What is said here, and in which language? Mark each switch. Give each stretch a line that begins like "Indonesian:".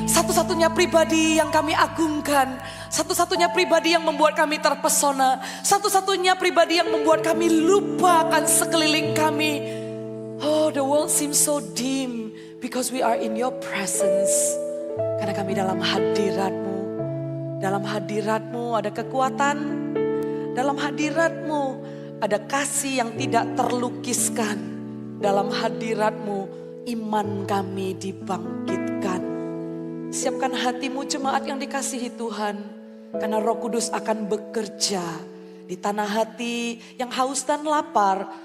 Indonesian: Satu-satunya pribadi yang kami agungkan. Satu-satunya pribadi yang membuat kami terpesona. Satu-satunya pribadi yang membuat kami lupa akan sekeliling kami.
English: Oh, the world seems so dim because we are in your presence.
Indonesian: Karena kami dalam hadirat-Mu. Dalam hadirat-Mu ada kekuatan. Dalam hadirat-Mu ada kasih yang tidak terlukiskan. Dalam hadirat-Mu iman kami dibangkitkan. Siapkan hatimu jemaat yang dikasihi Tuhan. Karena Roh Kudus akan bekerja di tanah hati yang haus dan lapar.